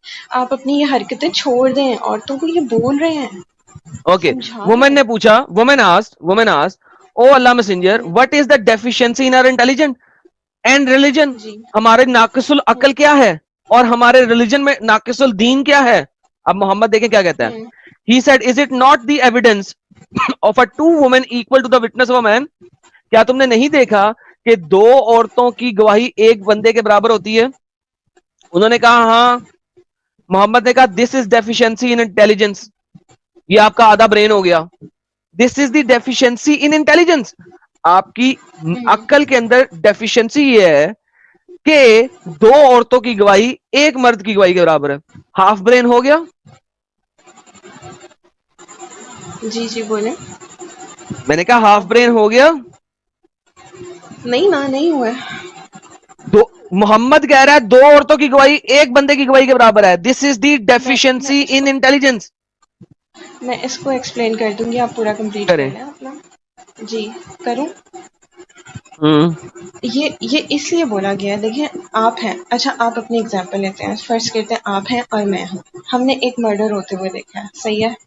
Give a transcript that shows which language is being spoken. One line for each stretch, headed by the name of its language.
Urdu: آپ اپنی یہ حرکتیں چھوڑ دیں, عورتوں کو یہ بول رہے ہیں.
English: okay,
Urdu: وومن نے پوچھا,
English: Woman asked, O Allah messenger, what is the deficiency in our intelligence and religion?
Urdu: جی ہمارے ناقص العقل کیا ہے اور ہمارے ریلیجن میں ناقص الدین کیا ہے؟ اب محمد دیکھیں کیا کہتا ہے.
English: He said, is it not the evidence of a two women equal to the witness of a man?
Urdu: کیا تم نے نہیں دیکھا کہ دو عورتوں کی گواہی ایک بندے کے برابر ہوتی ہے؟ انہوں نے کہا ہاں.
English: Muhammad
Urdu: نے کہا
English: this is deficiency in intelligence.
Urdu: یہ آپ کا آدھا برین ہو گیا.
English: This is the deficiency in intelligence.
Urdu: آپ کی عقل کے اندر ڈیفیشنسی یہ ہے کہ دو عورتوں کی گواہی ایک مرد کی گواہی کے برابر ہے. ہاف برین ہو گیا. جی بولیں. میں نے کہا ہاف برین ہو گیا. نہیں ہوا. محمد کہہ رہا ہے دو عورتوں کی گواہی ایک بندے کی گواہی کے برابر ہے.
English: This is the deficiency in intelligence.
Urdu: میں اس کو ایکسپلین کر دوں گی, آپ پورا کمپلیٹ کر لیں اپنا. جی کروں. یہ اس لیے بولا گیا, دیکھیں آپ ہیں, اچھا آپ اپنی اگزامپل لیتے ہیں, فرض کرتے ہیں آپ ہیں اور میں ہوں, ہم نے ایک مرڈر ہوتے ہوئے دیکھا ہے, صحیح ہے,